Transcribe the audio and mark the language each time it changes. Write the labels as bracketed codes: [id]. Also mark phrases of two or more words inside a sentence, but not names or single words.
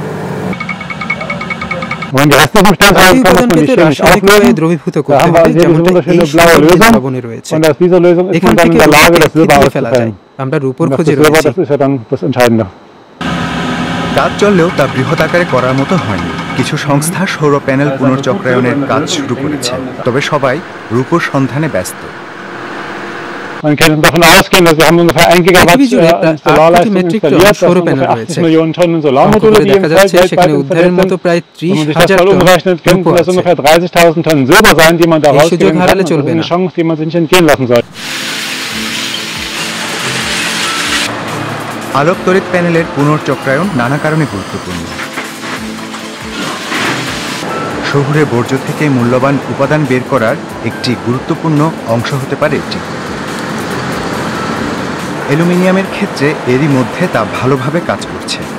[bn] রাসায়নিকভাবে দ্রবীভূত করতে হবে, যেমনটা এই ভবনে রয়েছে। এখান থেকে ফেলা যায়। আমরা রূপোর খোঁজে রয়েছি। কাজ চললেও তা বৃহৎ আকারে করার মতো হয়নি। কিছু সংস্থা সৌর প্যানেল পুনর্চক্রায়নের কাজ শুরু করেছে, তবে সবাই রূপোর সন্ধানে ব্যস্ত। [de] Man kann davon ausgehen, dass wir haben ungefähr 1 Gigawatt Solarleistung installiert, das sind ungefähr 80 Millionen Tonnen Solarmodule, die im Feld weltweit installiert sind. Wenn man sich das mal umrechnet, könnten das ungefähr 30.000 Tonnen Silber sein, die man da rausgewinnen kann. Das ist eine Chance, die man sich nicht entgehen lassen soll. [bn] আলোক তড়িৎ প্যানেলের পুনর্চক্রায়ন নানা কারণে গুরুত্বপূর্ণ। শহুরে বর্জ্য থেকে মূল্যবান উপাদান বের করার একটি গুরুত্বপূর্ণ অংশ হতে পারে এটি। অ্যালুমিনিয়ামের ক্ষেত্রে এরই মধ্যে তা ভালোভাবে কাজ করছে।